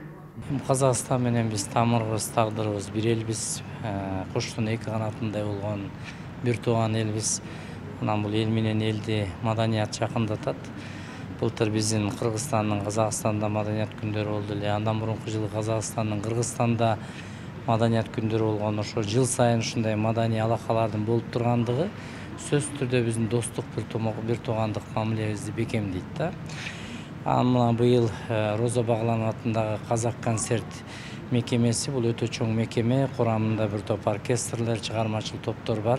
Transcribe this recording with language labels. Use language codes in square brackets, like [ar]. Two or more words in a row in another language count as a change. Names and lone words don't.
[kk] Қазақстан менен біз тамырыбыз, тағдырыбыз бір елбіз, қоштың екі қанатындай болған бір туған елбіз. Бұл ел менен елді маданият жақындатады. Былтыр біздің Қырғызстанның Қазақстанда маданият күндері болды. Андан бұрынғы жылы Қазақстанның Қырғызстанда маданият күндері болған. [ky] Ошо жыл сайын ушундай мадани алакалардын болуп тургандыгы сөзсүз түрдө биздин достук бир туугандык мамилебизди бекемдейт да. Мына быйыл Роза Бағланова атындагы Казак концерт мекемеси бул өтө чоң мекеме, курамында бир топ оркестрлер, чыгармачыл топтор бар.